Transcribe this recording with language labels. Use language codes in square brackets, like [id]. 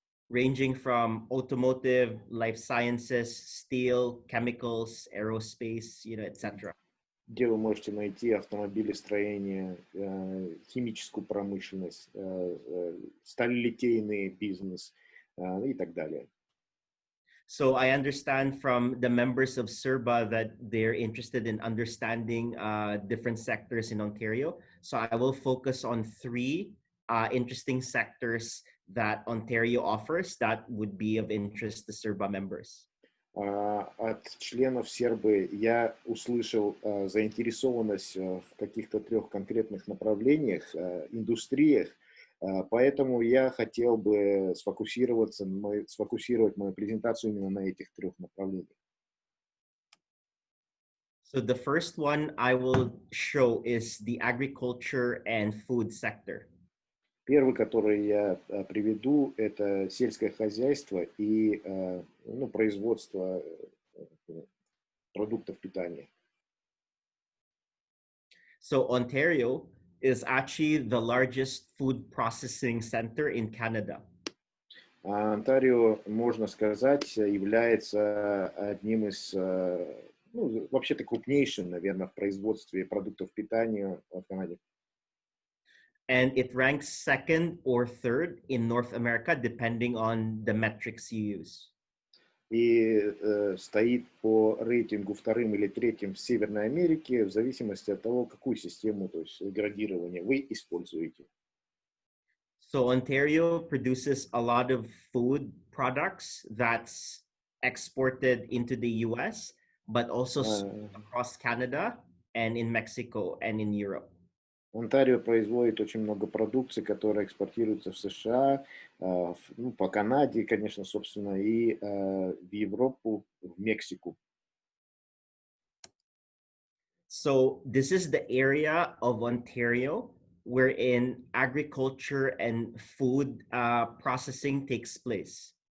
[en] Ranging from automotive, life sciences, steel, chemicals, aerospace, etc. [ru] Где вы можете найти автомобилестроение, химическую промышленность, сталелитейный бизнес и так далее. [en] So I understand from the members of CERBA that they're interested in understanding different sectors in Ontario. So I will focus on three interesting sectors that Ontario offers that would be of interest to CERBA members. [ru] От членов СЕРБы я услышал заинтересованность в каких-то 3 конкретных направлениях, индустриях, поэтому я хотел бы сфокусировать мою презентацию именно на этих 3 направлениях. [en] So the first one I will show is the agriculture and food sector. [ru] Первый, который я приведу, это сельское хозяйство и производство продуктов питания. [en] So Ontario is actually the largest food processing center in Canada. [ru] Онтарио, можно сказать, является одним из, вообще-то крупнейшим, наверное, в производстве продуктов питания в Канаде. [en] And it ranks second or third in North America, depending on the metrics you use. [ru] И стоит по рейтингу 2-м или 3-м в Северной Америке в зависимости от того, какую систему, то есть градирования вы используете. [en] So Ontario produces a lot of sold products that's exported into the US, but also across Canada and in Mexico and in Europe. [ru] Онтарио производит очень много продукции, которая экспортируется в США, по Канаде, конечно, собственно, и в Европу, в Мексику. [en] So this is the area of Ontario wherein agriculture and food processing takes place.